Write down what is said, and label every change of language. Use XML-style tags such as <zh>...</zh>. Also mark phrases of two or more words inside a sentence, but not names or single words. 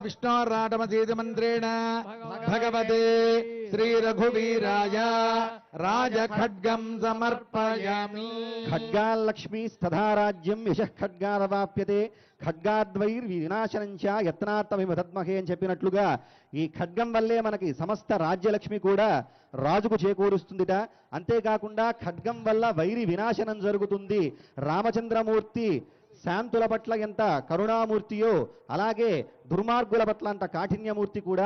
<sa>विष्णोराटमसीति मन्त्रेण भगवते श्रीरघुवीराय राजखड्गं समर्पयामि। खड्गाल्लक्ष्मीस्तथा राज्यं यशः खड्गादवाप्यते ఖడ్గాద్వైర్వినాశనంచ యత్నార్థమివ తద్మహే</sa> <te>అని చెప్పినట్లుగా ఈ ఖడ్గం వల్లే మనకి సమస్త రాజ్యలక్ష్మి కూడా రాజుకు చేకూరుస్తుందిట. అంతేకాకుండా ఖడ్గం వల్ల వైరి వినాశనం జరుగుతుంది. రామచంద్రమూర్తి శాంతుల పట్ల ఎంత కరుణామూర్తియో అలాగే దుర్మార్గుల పట్ల అంత కాఠిన్యమూర్తి కూడా.</te>